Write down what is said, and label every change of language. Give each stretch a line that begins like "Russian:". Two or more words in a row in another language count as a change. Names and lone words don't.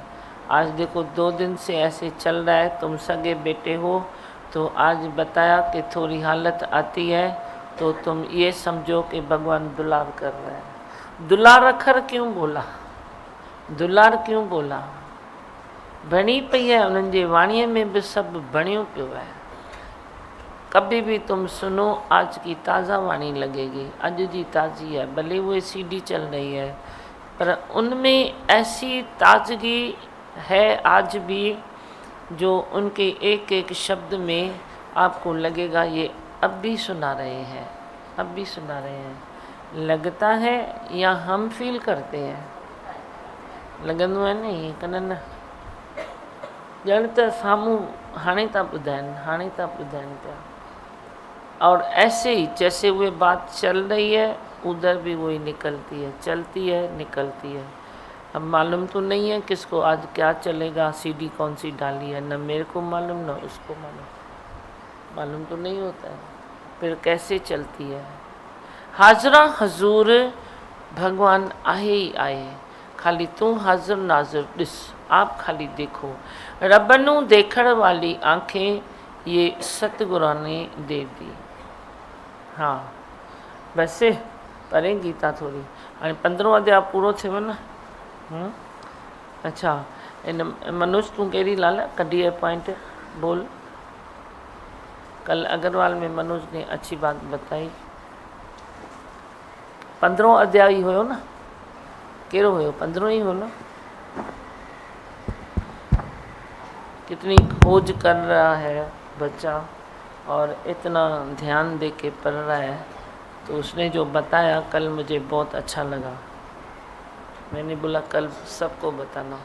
Hindi: आज देखो 2 दिन से ऐसे चल रहा है, तुम सगे बेटे हो, तो आज बताया कि थोड़ी हालत आती है तो तुम ये समझो कि भगवान दुलार कर रहे हैं। दुलार अखर क्यों बोला, दुलार क्यों बोला,
Sindhi: बणी पई है उन्हनि जे वाणीअ में भी सब बणियो पियो है।
Hindi: कभी भी तुम सुनो, आज की ताज़ा वाणी लगेगी,
Sindhi: अज जी ताज़ी है,
Hindi: भले वो सीडी चल रही है, पर उनमें ऐसी ताजगी है आज भी जो उनके एक एक शब्द में आपको लगेगा ये अब भी सुना रहे हैं, अब भी सुना रहे हैं। लगता है या हम फील करते हैं?
Sindhi: लॻंदो आहे न ईअं कननि ॼण त साम्हूं हाणे था ॿुधाइनि, हाणे था ॿुधाइनि पिया।
Hindi: और ऐसे ही जैसे वो बात चल रही है उधर भी वही निकलती है, चलती है, निकलती है। अब मालूम तो नहीं है किसको आज क्या चलेगा, सीडी कौन सी डाली है, न मेरे को मालूम न उसको मालूम तो नहीं होता है, फिर कैसे चलती है।
Sindhi: हाजरा हजूर भगवान आए ही आए, खाली तू हाजिर नाजिर ॾिस,
Hindi: आप खाली देखो।
Punjabi: रब नूं देखण वाली आंखें ये सतगुरां ने दे दी।
Sindhi: हाँ वैसे परे गीता थोड़ी हाणे 15 अध्याय पूरो थियो न। अच्छा इन मनोज तूं कहिड़ी लाल कढी है पॉइंट बोल।
Hindi: कल अग्रवाल में मनोज ने अच्छी बात बताई।
Sindhi: 15 अध्याय ही हुयो न, कहिड़ो हुयो? 15 ही हो ना।
Hindi: कितनी खोज कर रहा है बच्चा और इतना ध्यान दे के पढ़ रहा है, तो उसने जो बताया कल मुझे बहुत अच्छा लगा। मैंने बोला कल सबको बताना।